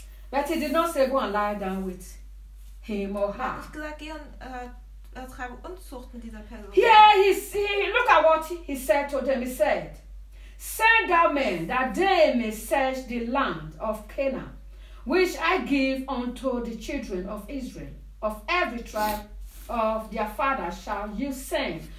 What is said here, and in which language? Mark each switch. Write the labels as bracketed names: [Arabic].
[English] But he did not say go and lie down with him or her. [German] Ich gesagt, geh und treibe Unzucht mit dieser Person. [English] Yeah, look at what he said to them. He said, send out men that they may search the land of Canaan, which I give unto the children of Israel, of every tribe of their father shall you send.